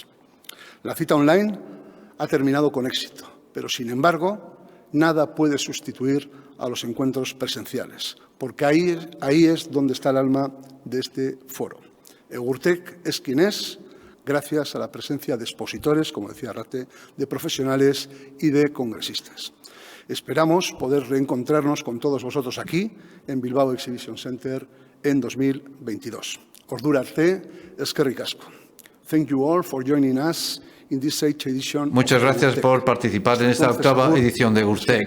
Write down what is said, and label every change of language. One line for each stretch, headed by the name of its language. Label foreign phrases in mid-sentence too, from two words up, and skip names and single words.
Spanish: La cita online ha terminado con éxito, pero, sin embargo, nada puede sustituir a los encuentros presenciales, porque ahí es donde está el alma de este foro. Gurtec es quien es, gracias a la presencia de expositores, como decía Arrate, de profesionales y de congresistas. Esperamos poder reencontrarnos con todos vosotros aquí, en Bilbao Exhibition Center, en 2022.
Basque: Ordura arte, eskerrik asko.
English: Thank you all for joining us in this 8th edition.
Spanish: Muchas gracias por participar en esta 8ª edición de Gurtec.